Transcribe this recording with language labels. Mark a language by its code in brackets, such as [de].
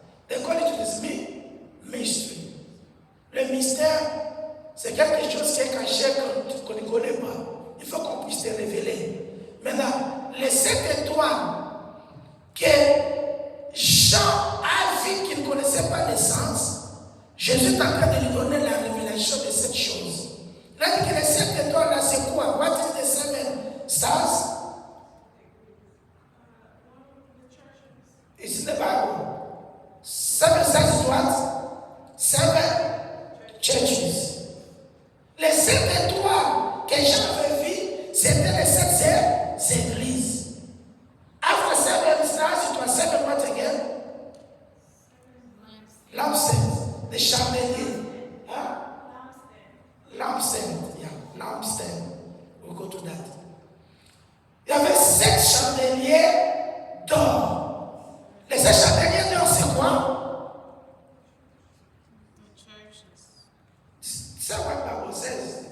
[en] They call it this mystery. [fr] Le mystère, c'est quelque chose qui est caché qu'on ne connaît pas. Il faut qu'on puisse te révéler. Maintenant, les 7 étoiles que Jean a vu qu'il ne connaissait pas l'essence, Jésus est en train de lui donner la révélation de cette chose. Il a dit que les 7 étoiles là, c'est quoi? [en] What is the 7 stars? It's in the Bible. 7 stars is what? 7 churches. [fr] Les 7 étoiles que Jean avait vues, c'était les 7 églises. [en] After 7 stars, it was 7 what again? Lampstand. The chandelier. Huh? Lampstand. Yeah, lampstand. We'll go to that. [fr] Il y avait 7 chandeliers d'or. Les 7 chandeliers d'or, c'est quoi? [en] That's what the Bible says.